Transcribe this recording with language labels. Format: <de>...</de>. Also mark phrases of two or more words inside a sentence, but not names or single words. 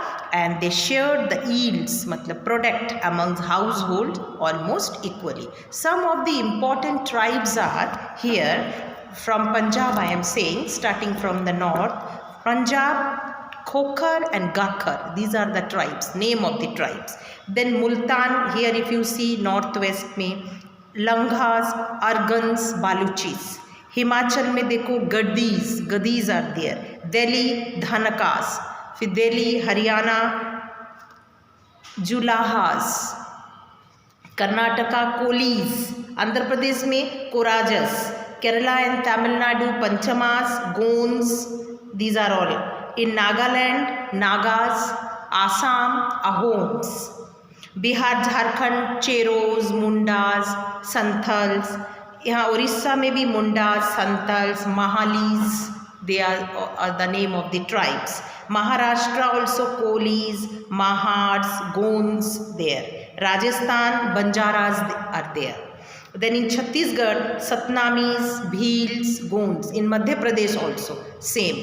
<en>and they shared the yields, matlab product, amongst household almost equally. Some of the important tribes are here from Punjab, I am saying, starting from the north. Punjab, Khokar and Gakhar, these are the tribes, name of the tribes. Then Multan, here if you see northwest में Langhas, Argans, Baluchis.</en> <hi>हिमाचल में देखो गदीज</hi> <en>are there. Delhi, Dhanakas. फिर Delhi, Haryana, Julahas. Karnataka, Kolis. Andhra Pradesh में Korajas. Kerala and Tamil Nadu, Panchamas, Gonds. These are all. In Nagaland, Nagas. Assam, Ahoms. Bihar, Jharkhand, Cheros, Mundas, Santals.</en> <hi>यहाँ उड़ीसा में भी मुंडास, संतल्स, महालीज,</hi> <en>they are the name of the tribes. Maharashtra also Kolis, Mahads, Gonds there. Rajasthan, Banjaras are there. Then in Chhattisgarh, Satnamis, Bhils, Gonds. In Madhya Pradesh also, same.</en>